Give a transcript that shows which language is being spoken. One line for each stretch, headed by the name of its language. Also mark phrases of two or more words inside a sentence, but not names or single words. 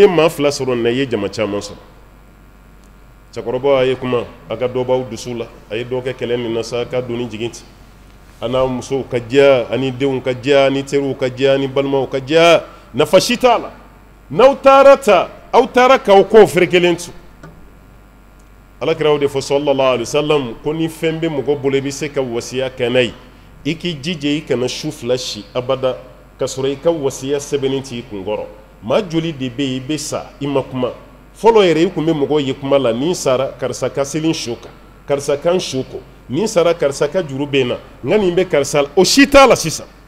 Bambara: maa 2 sɔrɔ nin na i ye jama caman sɔrɔ cɛkɔrɔba a ye kuma a ka dɔ b'aw dusu la a ye dɔ kɛ kɛlɛ nin na sa k'a doni jigin ten a n'a musow ka diya ani denw ka diya ani teriw ka diya ani balimaw ka diya nafa si t'a la n'aw taara ta aw taara k'aw kɔ feere kelen tu alakiraw de fɔ
Arabic: صلى الله عليه وسلم
Bambara: ko ni fɛn bɛ mɔgɔ bolo i bɛ se ka wasiya kɛ n'a ye i k'i jija i kana su 2 si abada ka sɔrɔ i ka wasiya sɛbɛnnen t'i kunkɔrɔ maa joli de bɛ yen i bɛ sa i ma kuma fɔlɔ yɛrɛ i tun bɛ mɔgɔw ye kuma la ni sara karisa ka seli su kan karisa kan su ko ni sara karisa ka juru bɛ n na n ka nin bɛ karisa la o si t'a la sisan